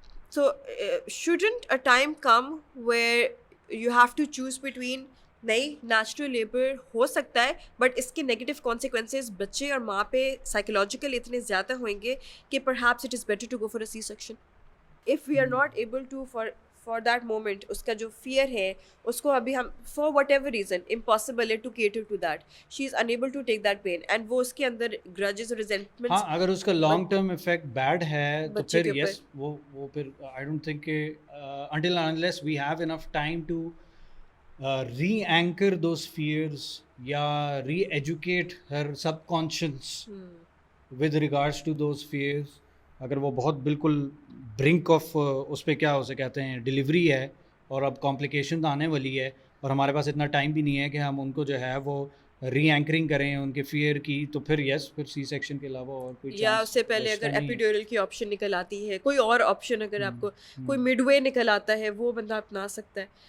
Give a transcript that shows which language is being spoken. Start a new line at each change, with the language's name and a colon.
English: So, shouldn't a time come where you have to choose between
Hindi: नहीं natural labour हो सकता है but इसके नेगेटिव कॉन्सिक्वेंसेज बच्चे और माँ पे साइकोलॉजिकल इतने ज़्यादा होंगे कि
English: Perhaps it is better to go for a C section if we are not able to for that moment.
Hindi: उसका जो फियर है उसको अभी हम
English: for whatever reason impossible है to cater to that, she is unable to take that pain and
Hindi: वो उसके अंदर ग्रजेस और रिजेंटमेंट. हाँ, अगर उसका लॉन्ग टर्म इफेक्ट बैड है तो बच्चे फिर के यस वो फिर
English: I don't think until and unless we have enough time to re-anchor those fears
Hindi: या
English: re-educate her subconscious with regards to those fears.
Hindi: अगर वो बहुत बिल्कुल
English: brink of
Hindi: उस पर क्या उसे कहते हैं डिलीवरी है और अब कॉम्प्लिकेशन आने वाली है और हमारे पास इतना टाइम भी नहीं है कि हम उनको जो है वो री एंकरिंग करें उनके फियर की, तो फिर यस फिर सी सेक्शन के अलावा और कोई या उससे पहले अगर एपिड्यूरल की ऑप्शन निकल आती है, कोई और ऑप्शन अगर आपको कोई मिडवे निकल आता है वो बंदा अपना सकता है.